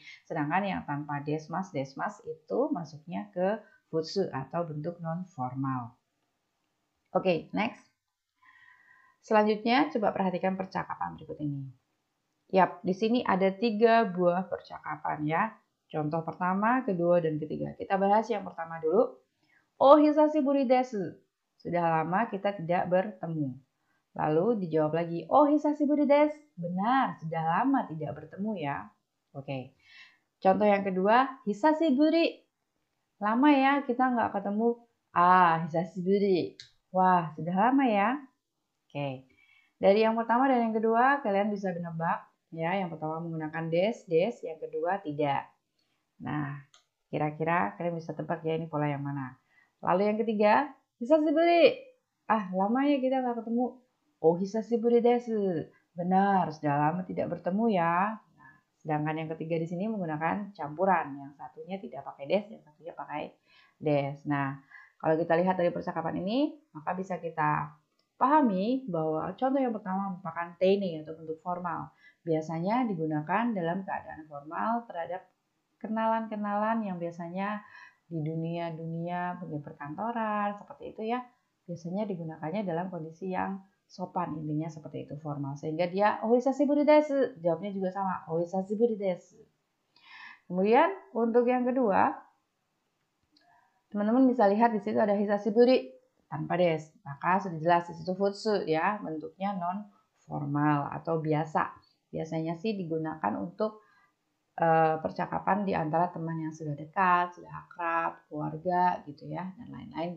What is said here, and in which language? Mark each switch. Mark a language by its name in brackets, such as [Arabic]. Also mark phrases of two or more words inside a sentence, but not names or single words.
[Indonesian] Sedangkan yang tanpa [Japanese] です ます [Indonesian] itu masuknya ke futsu atau bentuk non formal. Oke, next. Selanjutnya coba perhatikan percakapan berikut ini. Yap, di sini ada 3 buah percakapan ya. Contoh pertama, kedua, dan ketiga. Kita bahas yang pertama dulu. [Japanese] おお、久しぶりです. [Indonesian] Sudah lama kita tidak bertemu. Lalu dijawab lagi, [Japanese] おお、久しぶりです. [Indonesian] Benar, sudah lama tidak bertemu ya. Oke. Contoh yang kedua, hisashiburi. Lama ya kita nggak ketemu. Ah, hisashiburi. Wah, sudah lama ya. Oke. Dari yang pertama dan yang kedua, kalian bisa menebak. Ya, yang pertama menggunakan des, yang kedua tidak. Nah, kira-kira kalian bisa tebak ya ini pola yang mana. Lalu yang ketiga, hisashiburi. Ah, lama ya kita nggak ketemu. [Japanese] おお、久しぶりです. [Indonesian] Benar, sudah lama tidak bertemu ya. Nah, sedangkan yang ketiga di sini menggunakan campuran. Yang satunya tidak pakai des, yang satunya pakai des. Nah, kalau kita lihat dari percakapan ini, maka bisa kita pahami bahwa contoh yang pertama merupakan teine atau bentuk formal. Biasanya digunakan dalam keadaan formal terhadap kenalan-kenalan yang biasanya di dunia perkantoran seperti itu ya, biasanya digunakannya dalam kondisi yang sopan, intinya seperti itu, formal, sehingga dia [Japanese] おお 久しぶり です, [Indonesian] jawabnya juga sama, [Japanese] おお 久しぶり です. [Indonesian] Kemudian untuk yang kedua, teman-teman bisa lihat di situ ada hisashiburi tanpa des, maka sudah jelas di situ futsu ya, bentuknya non formal atau biasa. Biasanya sih digunakan untuk percakapan di antara teman yang sudah dekat, sudah akrab, keluarga gitu ya, dan lain-lain.